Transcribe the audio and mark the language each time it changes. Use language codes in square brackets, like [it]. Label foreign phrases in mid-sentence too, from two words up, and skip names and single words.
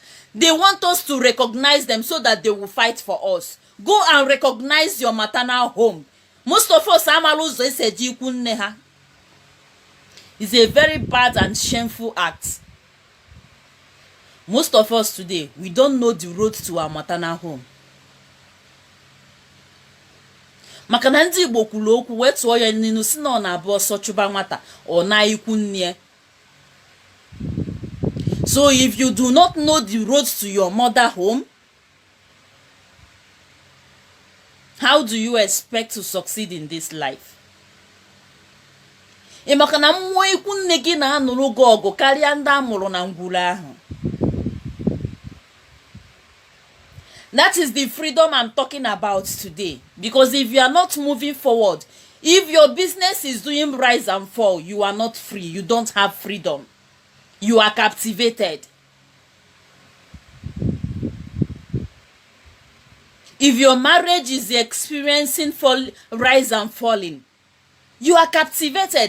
[en] They want us to recognize them so that they will fight for us. Go and recognize your maternal home. Most of us, it's a very bad and shameful act. Most of us today, we don't know the road to our maternal home. [ig] Maka na ndị Igbo kwuru okwu wee tụọ ya ninu si na ọ na-abụ ọsọ chụba nwata ọ na ikwu nne. [en] So if you do not know the road to your mother home, how do you expect to succeed in this life? [ig] Maka na mmụọ ikwu nne gị na-anụrụ gị ọgụ karịa ndị amụrụ na ngwuru ahụ. [en] That is the freedom I'm talking about today. Because if you are not moving forward, if your business is doing rise and fall, you are not free. You don't have freedom. You are captivated. If your marriage is experiencing rise and falling, you are captivated.